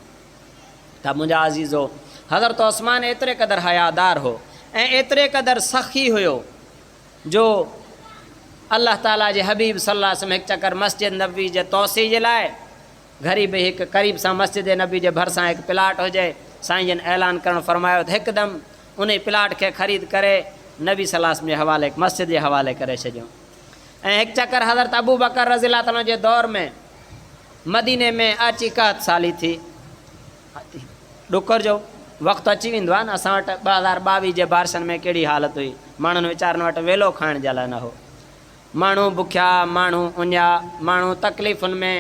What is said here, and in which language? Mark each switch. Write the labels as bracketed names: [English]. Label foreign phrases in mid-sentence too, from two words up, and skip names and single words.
[Sindhi] त मुंहिंजा अज़ीज़ो, हज़रत उस्मान एतिरे क़दुरु हयादार हो ऐं एतिरे क़दुरु सख़ी हुयो जो अल्लाह ताला जे हबीब [Arabic] صلى الله عليه وسلم [Sindhi] हिकु चकर मस्जिद नबी जे तौसी जे लाइ घरी बि हिकु क़रीब सां मस्जिद नबी जे भरिसां हिकु प्लाट हुजे, साईं जन ऐलान करणु फरमायो त हिकदमि उन प्लाट खे ख़रीद करे नबी [Arabic] صلى الله عليه وسلم [Sindhi] जे हवाले मस्जिद जे हवाले करे छॾियो। ऐं हिकु चकर हज़रत अबू बकर [Arabic] رضي الله تعالى [Sindhi] जे दौर में मदीने में अची 61 साली थी, ॾुकर जो वक़्तु अची वेंदो आहे न। असां वटि 2022 जे बारिशनि में कहिड़ी हालत हुई, माण्हुनि वीचारनि वटि वेलो खाइण जे लाइ न हो, माण्हू बुखिया, माण्हू उञा, माण्हू तकलीफ़ुनि में।